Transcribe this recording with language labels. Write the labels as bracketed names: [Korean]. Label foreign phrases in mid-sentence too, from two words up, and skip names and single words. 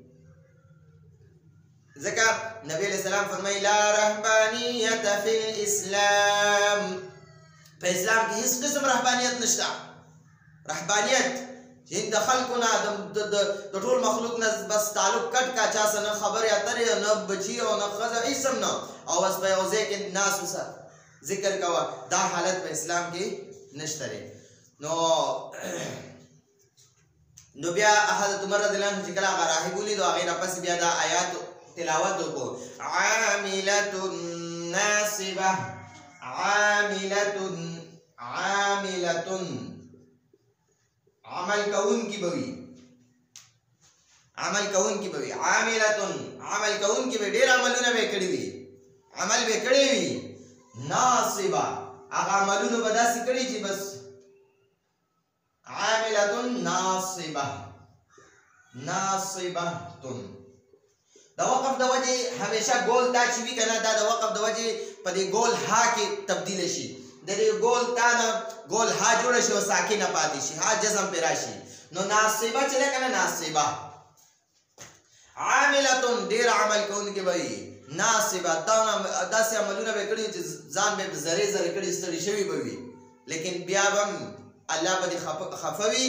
[Pashto] ځکه نبی علیہ السلام فرمایي [Arabic] لا رهبانیت فی الاسلام [Pashto] په اسلام کې هیڅ قسم رهبانیت نشته رهبانیت چې د خلکو نه د ټول مخلوق نه بس تعلق کټ کا چا سره نه خبرې اترې نه بچي او نه ښځه هیڅ هم نه او بس په یو ځای کې ناستو سره ذکر کوه دا حالت په اسلام کې نشته دی نو بیا حضرت عمر رضی الله عنه چې کله هغه راهب ولید او هغې نه پس بیا دا آیات تلاوت وکړو [Arabic] عاملة ناصبة عاملة [Pashto] عمل کوونکی به وي عمل کوونکی به وي عاملة عمل کوونکی به ډېر عملونه به کړي وي عمل به کړی وي ناصبة هغه عملونه به داسې کړي چې بس [Arabic] عاملة ناصبة [Pashto] د وقف د وجې همیشه ګول دا چې وي که نه دا د وقف د وجې په دې ګول ها کې تبدیله شي د دې ګول تا نه ګول ها جوړه شي او ساکنه پاتې شي ها جزم پې راشي نو ناصبه چې ده که نه ناصبه عاملة ډېر عمل کوونکې به وي ناصبه داسې عملونه به کړي چې ځان به زرې زرې کړي ستړي شوي به وي لیکن بیا به الله به دې خفه وي